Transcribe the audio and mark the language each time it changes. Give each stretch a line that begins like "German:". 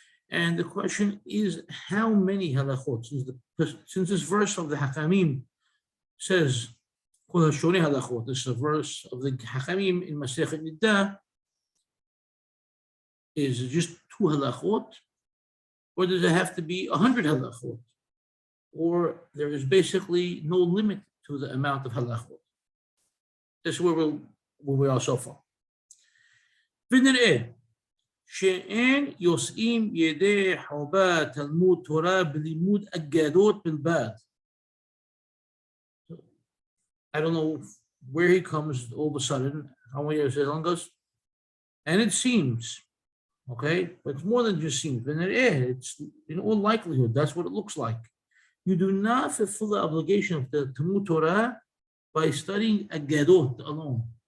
English: And the question is, how many halachot? Since this verse of the Hakamim says, Kol HaShoneh Halachot, this is a verse of the Hakamim in Masechet Niddah, is it just 2 halachot? Or does it have to be 100 halachot? Or there is basically no limit to the amount of halachot. This is where we are so far.
Hebrew: ונראה שאין יוצאים ידי חובה תלמוד תורה בלימוד אגדות בלבד.
English: I don't know where he comes all of a sudden, how many years long goes, and it seems, okay, but it's more than just seems. It's in all likelihood, that's what it looks like. You do not fulfill the obligation of the Talmud Torah by studying Agadot alone.